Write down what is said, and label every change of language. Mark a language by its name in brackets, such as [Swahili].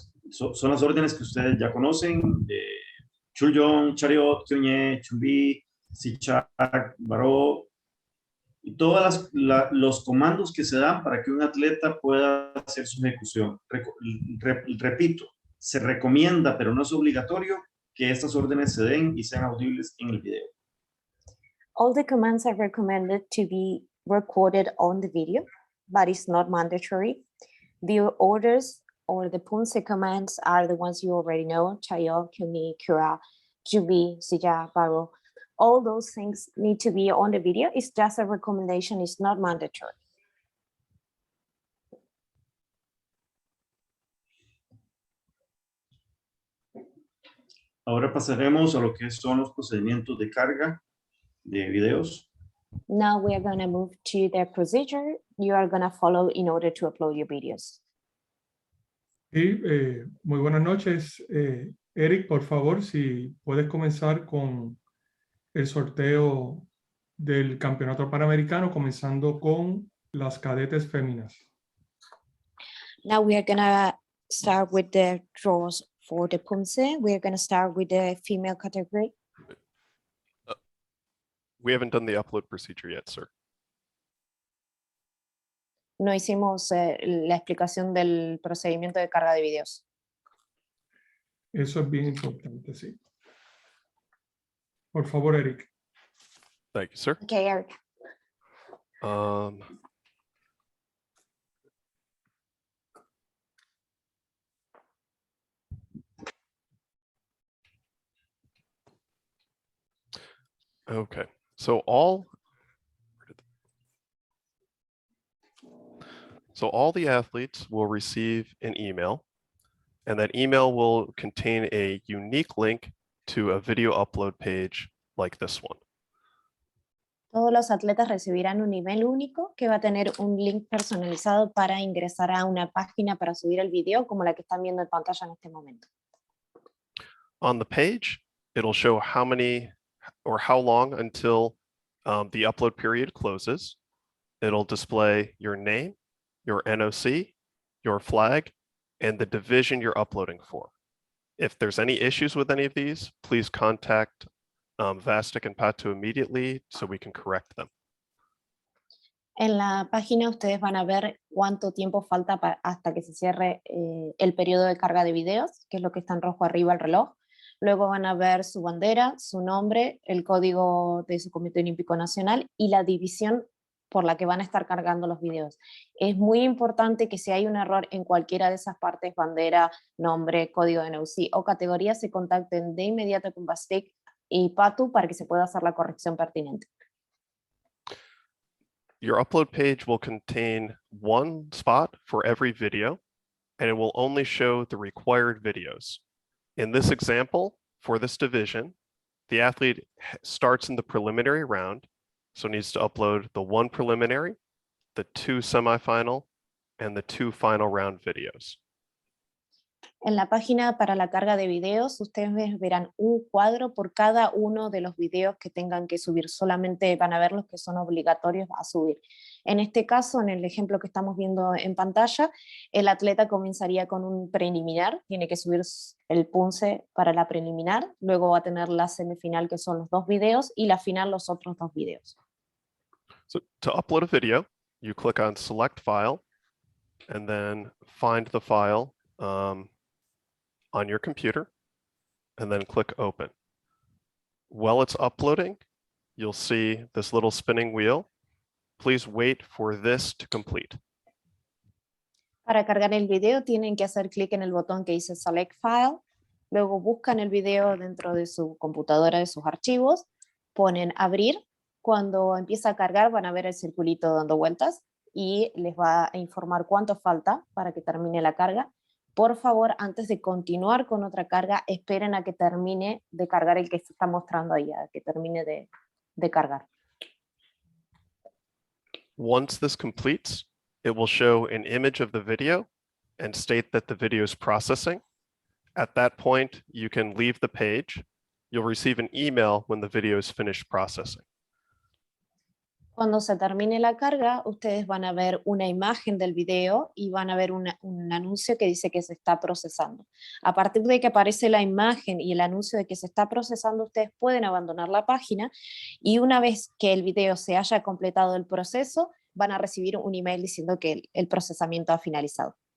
[Spanish] Son las órdenes que ustedes ya conocen: Chuljong, Chariot, Kyunye, Chumbi, Sichak, Baró, y todos los comandos que se dan para que un atleta pueda hacer su ejecución. Repito, se recomienda, pero no es obligatorio, que estas órdenes se den y sean audibles en el video. [English] All the commands are recommended to be recorded on the video, but it's not mandatory. The orders or the Poomsae commands are the ones you already know: Chayo, Kyuni, Kura, Jubi, Sija, Baro. All those things need to be on the video. It's just a recommendation, it's not mandatory. [Spanish] Ahora pasaremos a lo que son los procedimientos de carga de videos. [English] Now we are going to move to the procedure you are going to follow in order to upload your videos. [Spanish] Sí, muy buenas noches. Eric, por favor, si puedes comenzar con el sorteo del Campeonato Panamericano, comenzando con las cadetes féminas. [English] Now we are going to start with the draws for the Poomsae. We are going to start with the female category. We haven't done the upload procedure yet, sir. [Spanish] No hicimos la explicación del procedimiento de carga de videos. Eso es bien importante, sí. Por favor, Eric. [English] Thank you, sir. Okay, Eric. Okay. So all the athletes will receive an email, and that email will contain a unique link to a video upload page like this one. [Spanish] Todos los atletas recibirán un email único que va a tener un link personalizado para ingresar a una página para subir el video como la que están viendo en pantalla en este momento. [English] On the page, it'll show how many or how long until the upload period closes. It'll display your name, your NOC, your flag, and the division you're uploading for. If there's any issues with any of these, please contact Vastic and PATU immediately so we can correct them. [Spanish] En la página ustedes van a ver cuánto tiempo falta hasta que se cierre el periodo de carga de videos, que es lo que está en rojo arriba el reloj. Luego van a ver su bandera, su nombre, el código de su Comité Olímpico Nacional y la división por la que van a estar cargando los videos. Es muy importante que si hay un error en cualquiera de esas partes, bandera, nombre, código de NOC o categoría, se contacten de inmediato con Vastic y PATU para que se pueda hacer la corrección pertinente. [English] Your upload page will contain one spot for every video, and it will only show the required videos. In this example, for this division, the athlete starts in the preliminary round, so needs to upload the 1 preliminary, the 2 semifinal, and the 2 final round videos. [Spanish] En la página para la carga de videos, ustedes verán un cuadro por cada uno de los videos que tengan que subir. Solamente van a ver los que son obligatorios a subir. En este caso, en el ejemplo que estamos viendo en pantalla, el atleta comenzaría con un preliminar, tiene que subir el Poomsae para la preliminar, luego va a tener la semifinal, que son los 2 videos, y la final, los otros 2 videos. [English] So to upload a video, you click on Select File, and then find the file on your computer, and then click Open. While it's uploading, you'll see this little spinning wheel. Please wait for this to complete. [Spanish] Para cargar el video tienen que hacer clic en el botón que dice Select File, luego buscan el video dentro de su computadora, de sus archivos, ponen Abrir. Cuando empieza a cargar van a ver el circulito dando vueltas y les va a informar cuánto falta para que termine la carga. Por favor, antes de continuar con otra carga, esperen a que termine de cargar el que se está mostrando ahí, a que termine de cargar. [English] Once this completes, it will show an image of the video and state that the video is processing. At that point, you can leave the page. You'll receive an email when the video is finished processing. [Spanish] Cuando se termine la carga, ustedes van a ver una imagen del video y van a ver un anuncio que dice que se está procesando. A partir de que aparece la imagen y el anuncio de que se está procesando, ustedes pueden abandonar la página y una vez que el video se haya completado el proceso, van a recibir un email diciendo que el procesamiento ha finalizado.